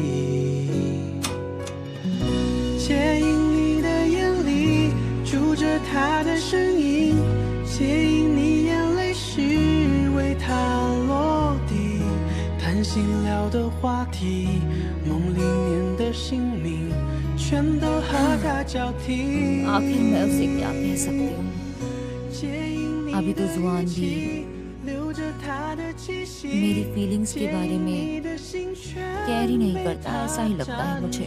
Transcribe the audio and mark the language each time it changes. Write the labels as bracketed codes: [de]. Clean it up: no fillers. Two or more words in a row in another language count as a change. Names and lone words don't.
[zh] 借引你的眼里住着他的身影，借引你眼泪是为他落地，谈心聊的话题，梦里面的姓名全都和他交替。 [hi] आखिर मैं उसे क्या कह सकती हूँ? अभी तो जुबान भी मेरी फीलिंग्स के बारे में केयर ही नहीं करता, ऐसा ही लगता है मुझे।